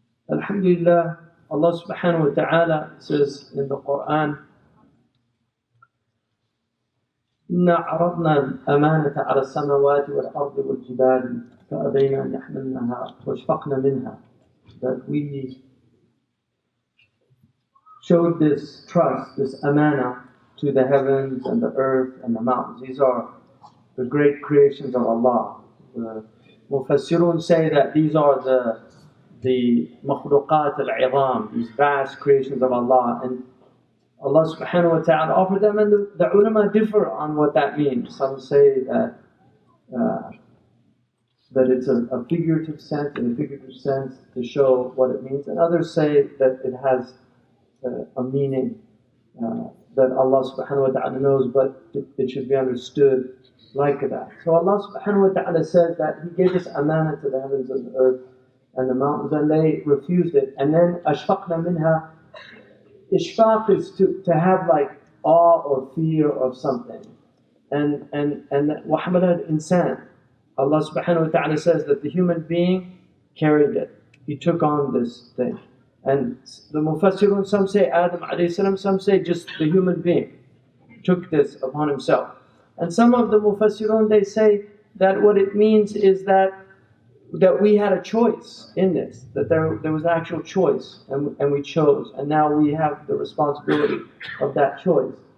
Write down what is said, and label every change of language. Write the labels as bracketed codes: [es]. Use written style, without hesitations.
[ar] Alhamdulillah, Allah subhanahu wa ta'ala [en] says in the Quran, [ar] إِنَّا عَرَضْنَا الْأَمَانَةَ عَلَى السَّمَاوَاتِ وَالْأَرْضِ وَالْجِبَالِ فَأَبَيْنَا أَنْ يَحْمِلْنَهَا وَأَشْفَقْنَ مِنْهَا. [en] That we showed this trust, this amana, to the heavens and the earth and the mountains. These are the great creations of Allah. The Mufassirun say that these are the [ar] makhluqat al-'idham, [en] these vast creations of Allah, and Allah subhanahu wa ta'ala offered them, and the ulama differ on what that means. Some say that it's a figurative sense, in a figurative sense to show what it means, and others say that it has a meaning that Allah subhanahu wa ta'ala knows, but it should be understood like that. So Allah subhanahu wa ta'ala says that He gave this amana to the heavens and the earth and the mountains, and they refused it. And then [ar] ashfaqna minha. [en] Ishfaq is to have like awe or fear of something. [ar] And وَحَمَلَهَا الْإِنسَانِ. [en] Allah subhanahu wa ta'ala says that the human being carried it. He took on this thing. And the Mufassirun, some say Adam alayhi salam, some say just the human being took this upon himself. And some of the Mufassirun, they say that what it means is that we had a choice in this, that there was actual choice, and we chose, and now we have the responsibility of that choice.